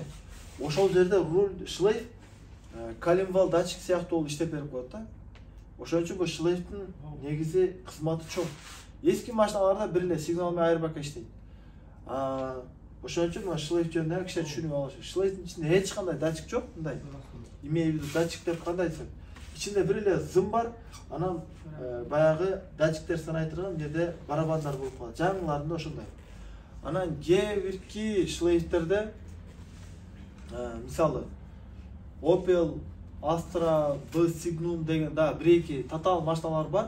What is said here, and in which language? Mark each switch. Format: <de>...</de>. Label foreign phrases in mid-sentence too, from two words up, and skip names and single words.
<ky>Ошол жерде</ky> <ru>руль шлейф калимвал датчик</ru> <ky>сыяктуу болуп иштеп берип коет да. Ошон үчүн бул шлейфтин негизи кызматы чоң. Эски машиналарда бир эле сигнал менен айырбакка иштейт. Ошон үчүн мына шлейф жөнүндө кичине түшүнүп алыш. Шлейфтин ичинде эч кандай датчик жок, мындай.</ky> <ru>Имею в виду</ru> <ky>датчик деп кандай десем. Ичинде бир эле зым бар, анан баягы датчиктер санай турган жерде барабандар болуп калат. Жаңыларында ошондой. Анан кээ бирки шлейфтерде мисалы Opel Astra, B Signum деген да бир-эки татаал машиналар бар.</ky>